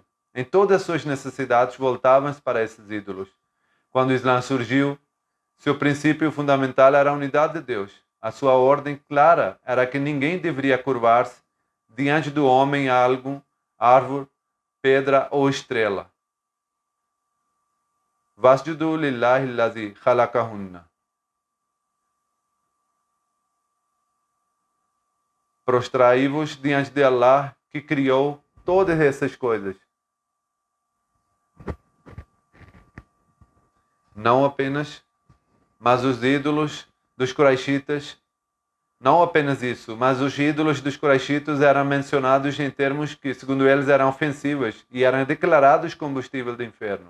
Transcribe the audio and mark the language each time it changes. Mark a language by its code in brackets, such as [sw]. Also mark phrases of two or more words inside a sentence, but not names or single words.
[pt] Em todas as suas necessidades voltavam-se para esses ídolos. Quando o Islã surgiu, seu princípio fundamental era a unidade de Deus. A sua ordem clara era que ninguém deveria curvar-se diante do homem, algo, árvore, pedra ou estrela. [ar] واسجدوا لله الذي خلقهن. [pt] Prostrai-vos diante de Allah, que criou todas essas coisas. Não apenas, mas os ídolos dos Quraishitas, não apenas isso, mas os ídolos dos Quraishitas eram mencionados em termos que, segundo eles, eram ofensivos e eram declarados combustível do inferno.